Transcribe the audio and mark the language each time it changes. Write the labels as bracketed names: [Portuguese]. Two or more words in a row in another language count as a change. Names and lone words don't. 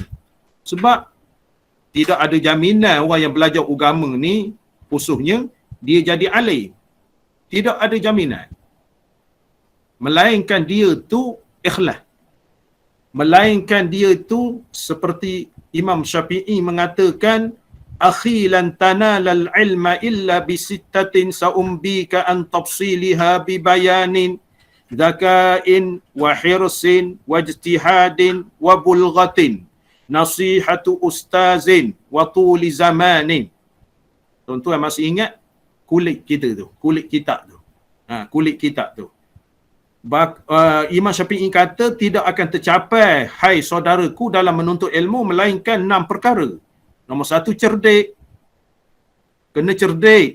[Malay] Sebab tidak ada jaminan orang yang belajar agama ni khususnya dia jadi alim. Tidak ada jaminan. Melainkan dia tu ikhlas. Melainkan dia tu seperti Imam Syafi'i mengatakan, [Arabic] أخي لن تنال العلم إلا بستة سأنبيك عن تفصيلها ببيان ذكاء و حرص و اجتهاد و بلغة نصيحة أستاذ و طول زمان. [Malay] Tuan-tuan masih ingat kulit kita tu, kulit kitab tu. Kulit kitab tu. Imam Syafi'i kata tidak akan tercapai hai saudaraku dalam menuntut ilmu melainkan 6 perkara. Nombor 1, cerdik. Kena cerdik.